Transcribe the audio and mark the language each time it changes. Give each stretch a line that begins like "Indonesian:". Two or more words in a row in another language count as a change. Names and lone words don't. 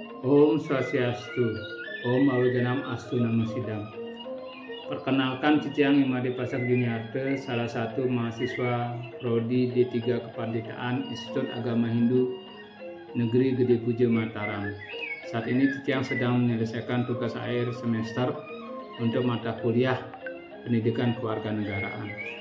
Sanskrit: ॐ स्वस्त्यस्तु ॐ अविघ्नम् अस्तु नमो सिद्धम्.
Indonesian: Perkenalkan, Ciciang Imade Pasak Juniarte, salah satu mahasiswa Prodi D3 Kepanditaan Institut Agama Hindu Negeri Gede Puja Mataram. Saat ini Ciciang sedang menyelesaikan tugas akhir semester untuk mata kuliah Pendidikan Kewarganegaraan.